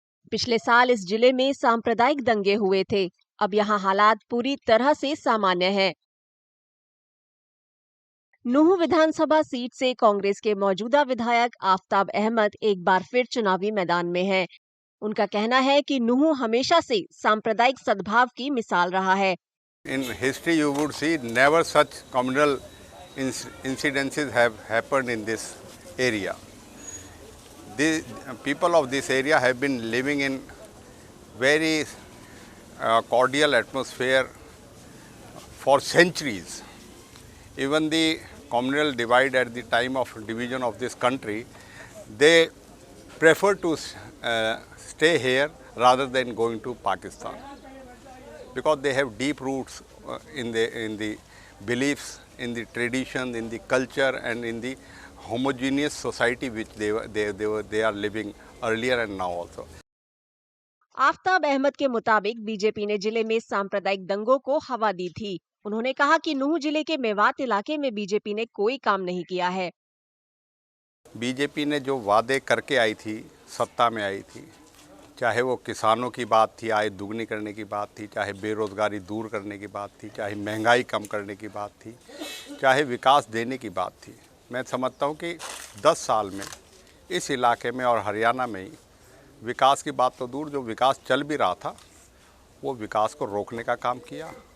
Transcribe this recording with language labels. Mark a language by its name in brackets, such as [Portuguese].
[Hindi] पिछले साल इस जिले में सांप्रदायिक दंगे हुए थे। अब यहाँ हालात पूरी तरह से सामान्य हैं। नूंह विधानसभा सीट से कांग्रेस के मौजूदा विधायक आफताब अहमद एक बार फिर चुनावी मैदान में हैं। उनका कहना है कि नूंह हमेशा से सांप्रदायिक सद्भाव की मिसाल रहा है। [English] In history, you would see never such communal incidences have happened in this area. The people of this area have been living in very cordial atmosphere for centuries. Even the communal divide at the time of division of this country, they prefer to stay here rather than going to Pakistan, because they have deep roots in the beliefs, in the tradition, in the culture, and in the homogeneous society which they are living earlier and now also. [Hindi] Aftab Ahmad के मुताबिक BJP ने जिले में सांप्रदायिक दंगों को हवा दी थी। उन्होंने कहा कि नूंह जिले के मेवात इलाके में बीजेपी ने कोई काम नहीं किया है। बीजेपी ने जो वादे करके आई थी, सत्ता में आई थी, चाहे वो किसानों की बात थी, आय दुगनी करने की बात थी, चाहे बेरोजगारी दूर करने की बात थी, चाहे महंगाई कम करने की बात थी, चाहे विकास देने की बात थी, मैं समझता हूँ कि 10 साल में इस इलाके में और हरियाणा में ही विकास की बात तो दूर, जो विकास चल भी रहा था वो विकास को रोकने का काम किया।